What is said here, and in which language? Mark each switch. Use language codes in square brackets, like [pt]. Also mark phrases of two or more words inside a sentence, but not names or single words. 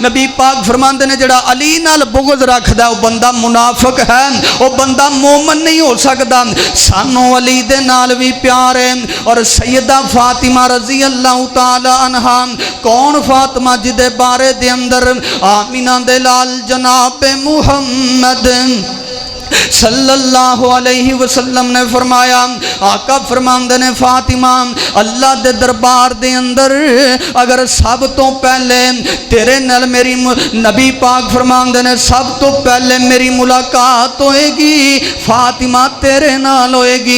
[pa] نبی پاک فرماندے نے جیہڑا علی نال بغض رکھدا وہ بندہ منافق ہے، وہ بندہ مومن نہیں ہو سکدا. سانوں علی دے نال بھی پیار ہے. اور سیدہ فاطمہ [ar] رضي الله تعالى عنها, [pa] کون فاطمہ جدے بارے دے اندر آمنہ دے لال جناب محمد [ar] صلى الله عليه وسلم [pa] نے فرمایا، آقا فرماندے نے فاطمہ اللہ دے دربار دے اندر اگر سب تو پہلے تیرے نال میری، نبی پاک فرماندے نے سب تو پہلے میری ملاقات ہوئےگی فاطمہ تیرے نال ہوئےگی.